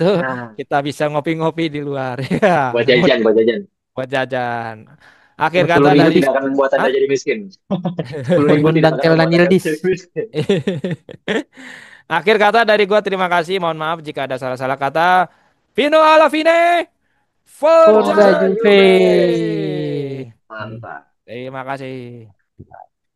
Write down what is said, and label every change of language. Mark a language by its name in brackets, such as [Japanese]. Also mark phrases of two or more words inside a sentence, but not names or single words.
[Indonesian] Nah, kita bisa ngopi-ngopi di luar. Ya, buat jajan, buat jajan. buat jajan. Akhir kata 10.000 dari tidak akan membuat Anda Hah? jadi miskin. 10.000 tidak Mengundang akan Kellan membuat Anda Yildiz. jadi miskin. Akhir kata dari gua terima kasih. Mohon maaf jika ada salah-salah kata. [Italian] Vino alla fine. Forza Forza Forza Juve. Juve. Juve. [Indonesian] Mantap. Terima kasih.